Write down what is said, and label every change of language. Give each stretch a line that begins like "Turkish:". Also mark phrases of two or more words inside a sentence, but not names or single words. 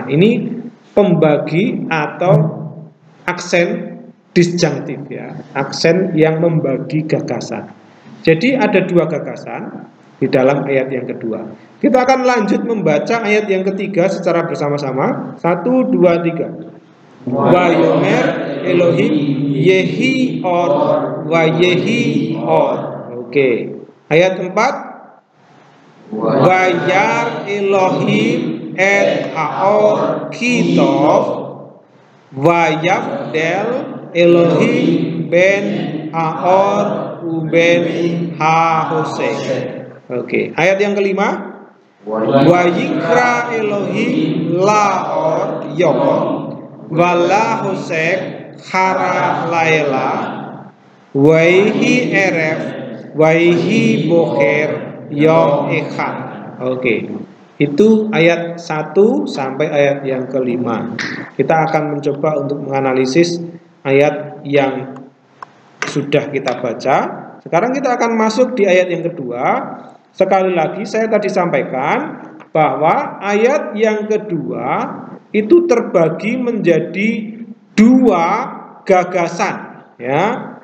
Indonesian: Ini pembagi atau aksen disjunktif ya, aksen yang membagi gagasan. Jadi ada 2 gagasan di dalam ayat yang kedua. Kita akan lanjut membaca ayat yang ketiga secara bersama-sama.
Hebrew: 1 2 3. ויאמר אלהים יהי אור ויהי אור.
Indonesian: Oke. Ayat 4.
Hebrew: וירא אלהים את האור כי טוב ויבדל אלהים בין האור ובין החשך.
Indonesian: Oke, ayat yang kelima.
Hebrew: ויקרא אלהים לאור יום ולחשך קרא לילה ויהי ערב ויהי בקר יום אחד.
Indonesian: Oke, itu ayat 1 sampai ayat yang kelima. Kita akan mencoba untuk menganalisis ayat yang sudah kita baca. Sekarang kita akan masuk di ayat yang kedua. Sekali lagi saya tadi sampaikan bahwa ayat yang kedua itu terbagi menjadi 2 gagasan ya.